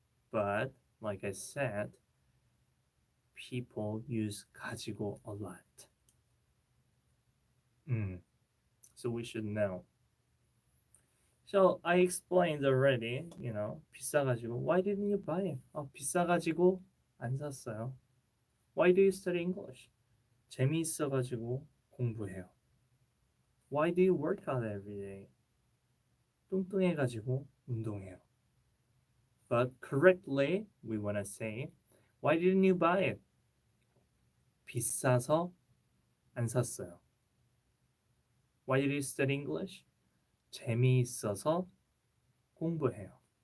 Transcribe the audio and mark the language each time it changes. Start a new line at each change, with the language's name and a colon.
English: But like I said, people use 가지고 a lot. So we should know. So I explained already, 비싸가지고. Why didn't you buy it?
Korean: 비싸가지고 안 샀어요.
English: Why do you study English?
Korean: 재미있어가지고 공부해요.
English: Why do you work out every day?
Korean: 뚱뚱해가지고 운동해요.
English: But correctly, we want to say, why didn't you buy it?
Korean: 비싸서 안 샀어요.
English: Why did you study English?
Korean: 재미있어서 공부해요.